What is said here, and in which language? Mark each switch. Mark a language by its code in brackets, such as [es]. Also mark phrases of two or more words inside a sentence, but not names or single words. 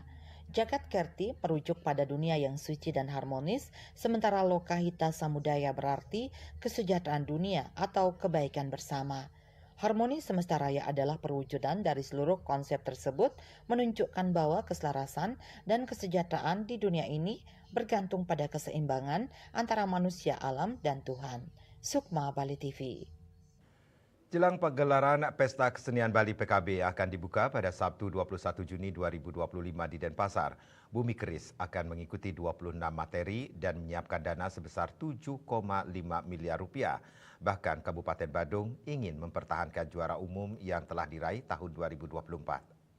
[id] Jagat Kerti merujuk pada dunia yang suci dan harmonis, sementara Lokahita Samudaya berarti kesejahteraan dunia atau kebaikan bersama. Harmoni Semesta Raya adalah perwujudan dari seluruh konsep tersebut, menunjukkan bahwa keselarasan dan kesejahteraan di dunia ini bergantung pada keseimbangan antara manusia, alam, dan Tuhan. Sukma, Bali TV. Jelang pagelaran Pesta Kesenian Bali PKB akan dibuka pada Sabtu 21 Juni 2025 di Denpasar. Bumi Keris akan mengikuti 26 materi dan menyiapkan dana sebesar 7,5 miliar rupiah. Bahkan Kabupaten Badung ingin mempertahankan juara umum yang telah diraih tahun 2024.